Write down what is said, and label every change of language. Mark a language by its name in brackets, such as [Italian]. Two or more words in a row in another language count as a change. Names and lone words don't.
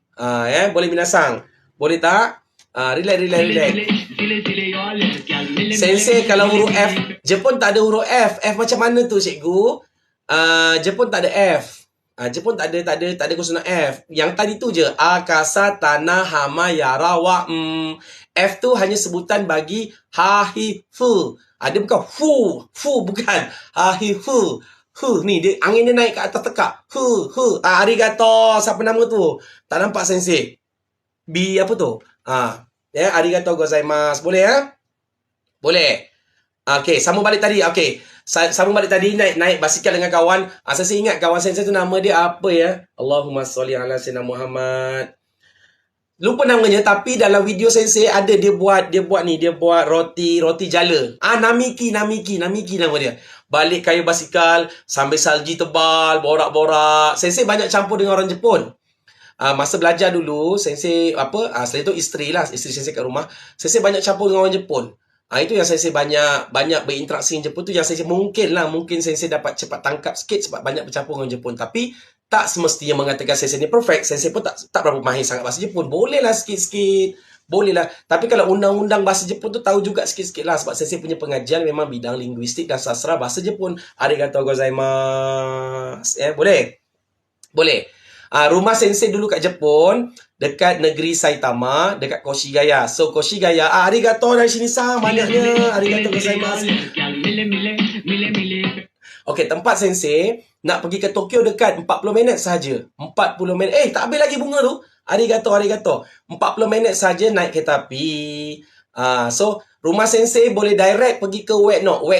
[Malay] Boleh minasang? Boleh tak? Relax. Sensei kalau huruf F, Jepun tak ada huruf F. F macam mana tu cikgu? Jepun tak ada F. Jepun tak ada konsonan F. Yang tadi tu je. Akasa, tanah, hama, yara, wa, F tu hanya sebutan bagi ha, hi, fu. Dia bukan fu bukan. Ha, hi, fu. Ni, angin dia naik ke atas tekak. Arigato. Siapa nama tu? Tak nampak Sensei. Apa tu? [Japanese] ありがとうございます. [Malay] Boleh ya? Boleh. Okey, sambung balik tadi. Okey. Sambung balik tadi naik basikal dengan kawan. Saya ingat kawan saya tu nama dia apa ya? [Arabic] اللهم صل على سيدنا محمد. [Malay] Lupa namanya tapi dalam video Sensei ada dia buat roti jala. Namiki nama dia. Balik kayu basikal sambil salji tebal, borak-borak. Sensei banyak campur dengan orang Jepun. Masa belajar dulu Sensei selain tu isteri Sensei kat rumah. Sensei banyak campur dengan orang Jepun. Itu yang Sensei banyak berinteraksi dengan Jepun tu, yang Sensei mungkin Sensei dapat cepat tangkap sikit sebab banyak bercampur dengan Jepun. Tapi tak semestinya mengatakan Sensei ni perfect. Sensei pun tak berapa mahir sangat bahasa Jepun. Bolehlah sikit-sikit. Bolehlah. Tapi kalau undang-undang bahasa Jepun tu tahu juga sikit-sikit lah. Sebab Sensei punya pengajian memang bidang linguistik dan sastra bahasa Jepun. [Japanese] ありがとうございます. [Malay] Boleh? Boleh. Rumah Sensei dulu kat Jepun, dekat negeri Saitama, dekat Koshigaya. So, Koshigaya, arigato dari sini sang, banyaknya. [Japanese] ありがとうございます. [Malay] Okey, tempat Sensei, nak pergi ke Tokyo dekat 40 minit sahaja. 40 minit. Tak habis lagi bunga tu. Arigato. 40 minit sahaja naik kereta api. So, rumah Sensei boleh direct pergi ke Wetno.